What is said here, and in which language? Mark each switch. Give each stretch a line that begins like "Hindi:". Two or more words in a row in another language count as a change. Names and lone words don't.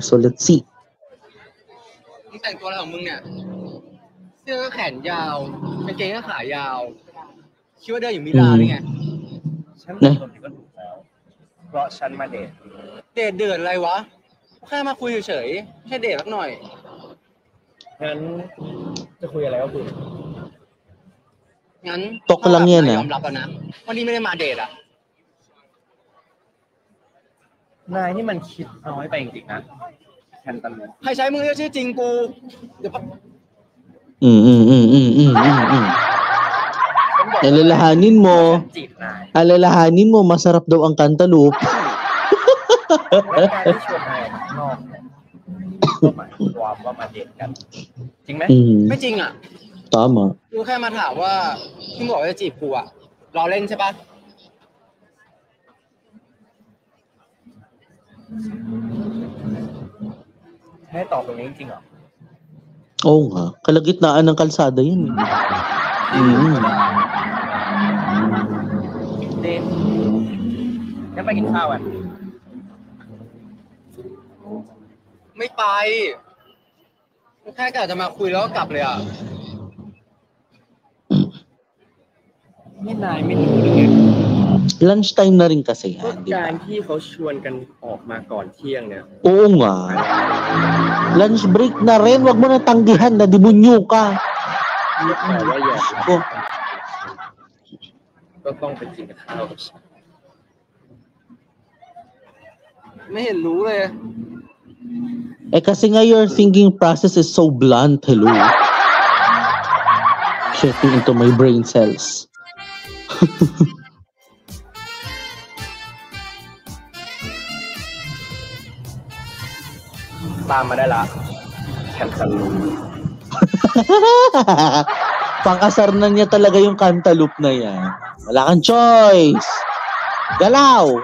English: So let's see.
Thai: มึงแต่งตัวอะไรของมึงเนี่ยเสื้อก็แขนยาวกางเกงก็ขายาวคิดว่าเดินอยู่มิลานหรือไง ฉันเป็นคนที่ก็ถูกแล้วเพราะฉันมาเดท เดทอะไรวะแค่มาคุยเฉยๆไม่ใช่เดทสักหน่อย งั้นจะคุยอะไรก็คุย งั้น
Filipino: ตก lang yan
Thai: ยอมรับแล้วนะวันนี้ไม่ได้มาเดทอ่ะ นายนี่มันคิดเอาไว้ไปจริงๆนะแคนตัน ใครใช้มึงเรียกชื่อจริงกูเดี๋ยว
Filipino: Alalahanin mo,
Thai: จีบนาย
Filipino: alalahanin mo, masarap daw ang cantaloupe.
Thai: และการที่ชวนนายออกข้างนอกเนี่ยก็หมายความว่ามาเดทกัน จริงไหม ไม่จริงอ่ะ
Filipino: Tama.
Thai: กูแค่มาถามว่าที่มึงบอกว่าจะจีบกูอ่ะรอเล่นใช่ปะ ให้ตอบตรงนี้จริงๆเหรอ
Filipino: Oo nga. Kalagitnaan ng kalsada yun.
Thai: ดีงั้นไปกินข้าวกัน ไม่ไปกูแค่กะจะมาคุยแล้วก็กลับเลยอ่ะ นี่นายไม่รู้หรือไง
Filipino: Lunchtime na rin kasi
Thai: ว่า
Filipino: yan, di
Thai: การ
Filipino: ba?
Thai: ที่เขาชวนกันออกมาก่อนเที่ยงเนี่ย
Filipino: Oo nga.
English: Lunch break
Filipino: na rin. Wag mo na tanggihan na demonyo ka.
Thai: ไม่แปลว่ายอม Oh, ก็ต้องไปกินข้าวกับฉัน ไม่เห็นรู้เลย
Filipino: eh kasi nga
English: your thinking process is so blunt. Hello. Shitting into my brain cells.
Thai: ตามมาได้ละแคนตันลู
Filipino: Pang-asar na niya talaga yung cantaloupe na yan. Wala kang choice. Galaw!